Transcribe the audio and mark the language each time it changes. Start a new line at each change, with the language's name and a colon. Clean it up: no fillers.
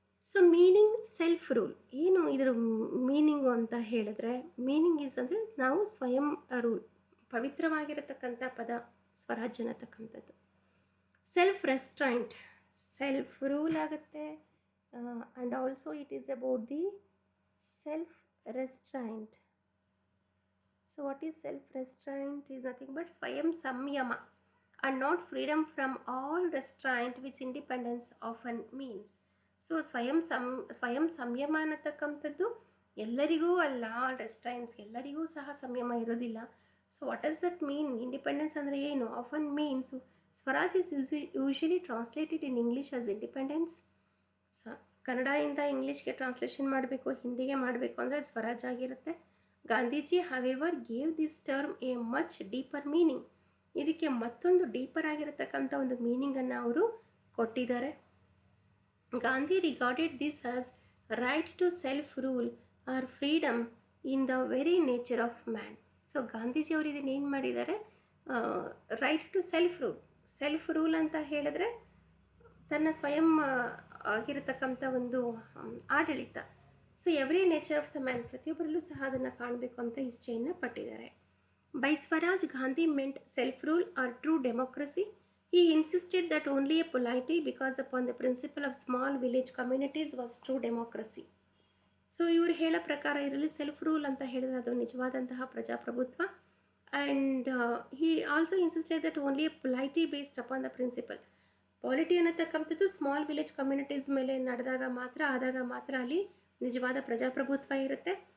English: So meaning self rule.
Kannada: ಏನು ಇದರ meaning ಅಂತ ಹೇಳಿದ್ರೆ, ಮೀನಿಂಗ್ ಈಸ್ ಅಂದರೆ ನಾವು ಸ್ವಯಂ ರೂಲ್, ಪವಿತ್ರವಾಗಿರತಕ್ಕಂಥ ಪದ ಸ್ವರಾಜ್ ಅನ್ನತಕ್ಕಂಥದ್ದು.
English: Self restraint, self rule ಆಗುತ್ತೆ. And also it is about the self restraint. So what is self-restraint is nothing but swayam samyama and not freedom from all restraint which independence often means.
Kannada: So ಸ್ವಯಂ ಸಂಯಮ ಅನ್ನತಕ್ಕಂಥದ್ದು ಎಲ್ಲರಿಗೂ ಅಲ್ಲ, all ರೆಸ್ಟ್ರೈನ್ಸ್ ಎಲ್ಲರಿಗೂ ಸಹ ಸಂಯಮ ಇರೋದಿಲ್ಲ.
English: So what does that mean?
Kannada: Independence ಅಂದರೆ ಏನು?
English: Often means Swaraj is usually translated in English as independence.
Kannada: ಕನ್ನಡದಿಂದ ಇಂಗ್ಲೀಷ್ಗೆ ಟ್ರಾನ್ಸ್ಲೇಷನ್ ಮಾಡಬೇಕು, ಹಿಂದಿಗೆ ಮಾಡಬೇಕು ಅಂದರೆ ಸ್ವರಾಜ್ ಆಗಿರುತ್ತೆ.
English: Gandhiji however gave this term a much deeper meaning.
Kannada: ಇದಕ್ಕೆ ಮತ್ತೊಂದು ಡೀಪರ್ ಆಗಿರತಕ್ಕಂಥ ಒಂದು ಮೀನಿಂಗನ್ನು ಅವರು ಕೊಟ್ಟಿದ್ದಾರೆ.
English: Gandhi regarded this as right to self rule or freedom in the very nature of man.
Kannada: So Gandhiji ಅವರು ಇದನ್ನು ಏನು ಮಾಡಿದ್ದಾರೆ? ರೈಟ್ ಟು ಸೆಲ್ಫ್ ರೂಲ್ ಅಂತ ಹೇಳಿದ್ರೆ ತನ್ನ ಸ್ವಯಂ ಆಗಿರತಕ್ಕಂಥ ಒಂದು ಆಡಳಿತ.
English: so every nature of the man,
Kannada: ಪ್ರತಿಯೊಬ್ಬರಲ್ಲೂ ಸಹ ಅದನ್ನು ಕಾಣಬೇಕು ಅಂತ ಇಚ್ಛೆಯನ್ನು ಪಟ್ಟಿದ್ದಾರೆ.
English: By Swaraj Gandhi meant self rule or true democracy. He insisted that only a polity because upon the principle of small village communities was true democracy.
Kannada: So ಇವರು ಹೇಳೋ ಪ್ರಕಾರ ಇದರಲ್ಲಿ self rule ಅಂತ ಹೇಳಿದ್ರೆ ಅದು ನಿಜವಾದಂತಹ ಪ್ರಜಾಪ್ರಭುತ್ವ.
English: And he also insisted that only a polity based upon the principle.
Kannada: Polity ಅನ್ನತಕ್ಕಂಥದ್ದು small village communities ಮೇಲೆ ಆದಾಗ ಮಾತ್ರ ಅಲ್ಲಿ ನಿಜವಾದ ಪ್ರಜಾಪ್ರಭುತ್ವ ಇರುತ್ತೆ.